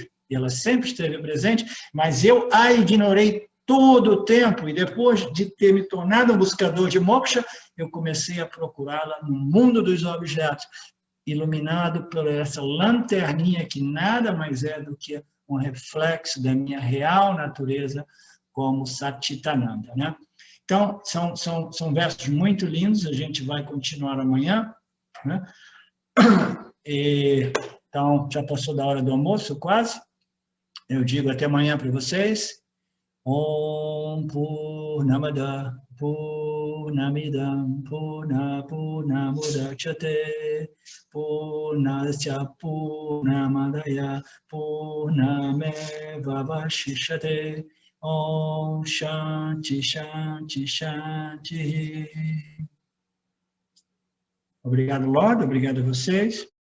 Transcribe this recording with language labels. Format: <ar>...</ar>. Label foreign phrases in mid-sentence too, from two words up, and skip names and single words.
<pt>E ela sempre esteve presente, mas eu a ignorei todo o tempo, e depois de ter me tornado um buscador de moksha, eu comecei a procurá-la no mundo dos objetos, iluminado por essa lanterninha que nada mais é do que um reflexo da minha real natureza como Satchitananda, né? Então, são versos muito lindos, a gente vai continuar amanhã, né? Então, já passou da hora do almoço, quase. Eu digo até amanhã para vocês.</pt> <sa>ओम् पूर्णमदः पूर्णमिदम् पूर्णमुदच्यते पूर्णस्य पूर्णमादाय पूर्णमेव वशिष्यते ओम् शान्ति शान्ति शान्ति.</sa> <pt>Obrigado, Lorde, obrigado a vocês.</pt>